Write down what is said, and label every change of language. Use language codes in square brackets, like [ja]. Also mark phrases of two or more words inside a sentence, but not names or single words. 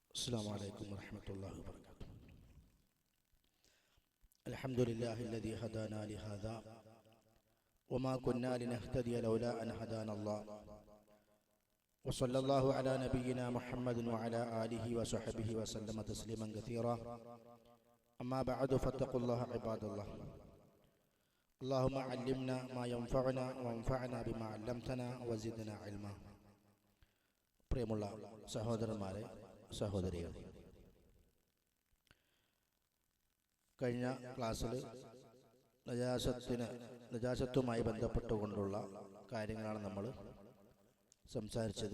[ar] السلام عليكم ورحمة الله وبركاته. الحمد لله الذي هدانا لهذا وما كنا لنهتدي لولا أن هدانا الله وصلى الله على نبينا محمد وعلى آله وصحبه وسلم تسليما كثيرا. أما بعد فاتقوا الله عباد الله. اللهم علمنا ما ينفعنا وانفعنا بما علمتنا وزدنا علما. [ml] പ്രിയമുള്ള സഹോദരന്മാരെ, സഹോദരികൾ, കഴിഞ്ഞ ക്ലാസ്സിൽ നജാസത്തുമായി ബന്ധപ്പെട്ടുകൊണ്ടുള്ള കാര്യങ്ങളാണ് നമ്മൾ സംസാരിച്ചത്.